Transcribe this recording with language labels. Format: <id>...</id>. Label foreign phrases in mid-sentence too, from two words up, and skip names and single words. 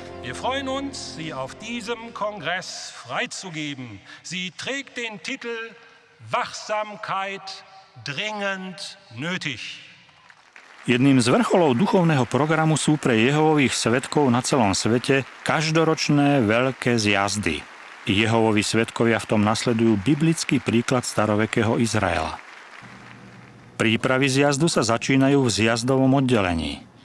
<de>Wir freuen uns, Sie auf diesem Kongress freizugeben. Sie trägt den Titel Wachsamkeit dringend nötig.</de> <sk>Jedným z vrcholov duchovného programu sú pre Jehovových svedkov na celom svete každoročné veľké zjazdy. Jehovovi svedkovia v tom nasledujú biblický príklad starovekého Izraela. Prípravy zjazdu sa začínajú v zjazdovom oddelení.</sk>